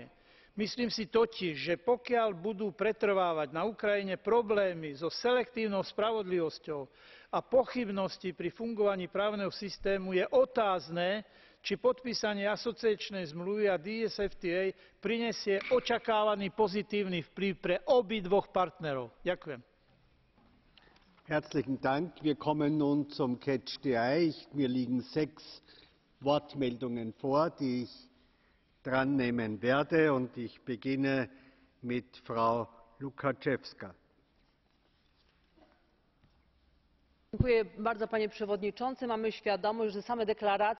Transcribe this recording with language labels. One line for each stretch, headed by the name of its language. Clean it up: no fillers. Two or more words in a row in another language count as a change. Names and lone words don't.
Slovak: Myslím si totiž, že pokiaľ budú pretrvávať na Ukrajine problémy so selektívnou spravodlivosťou a pochybnosti pri fungovaní právneho systému, je otázne, či podpísanie asociačnej zmluvy a DCFTA prinesie očakávaný pozitívny vplyv pre obidvoch partnerov. Ďakujem.
German: Herzlichen Dank. Wir kommen nun zum
English: Catch the Eye.
German: Mir liegen 6 Wortmeldungen vor, die ich drannehmen werde, und ich beginne mit Frau Łukacijewska.
Polish: Dziękuję bardzo, panie przewodniczący. Mamy świadomość, że same deklaracje